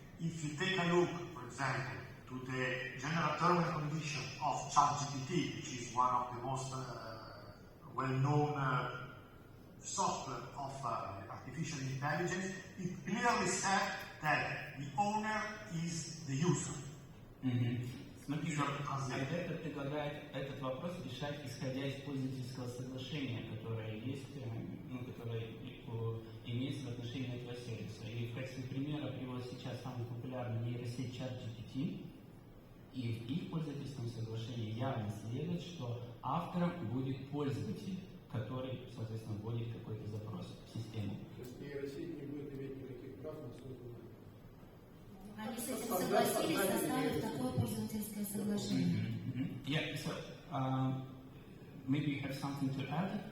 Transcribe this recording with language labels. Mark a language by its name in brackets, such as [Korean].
[English] If you take a look, for example, to the general terms and conditions of ChatGPT, which is one of the most well-known software of artificial intelligence, it clearly said that the owner is the user. [Russian] Смотрите, Альберто предлагает этот вопрос решать, исходя из пользовательского соглашения, которое есть, которое имеется в отношении этого сервиса. И в качестве примера приводит сейчас самый популярный нейросеть ChatGPT, и в их пользовательском соглашении явно следует, что автором будет пользователь, который, соответственно, вводит какой-то запрос в систему. То есть нейросеть не будет иметь никаких прав на созданное. Они с этим согласились, составив такое пользовательское соглашение. [English] Yeah, so maybe you have something to add?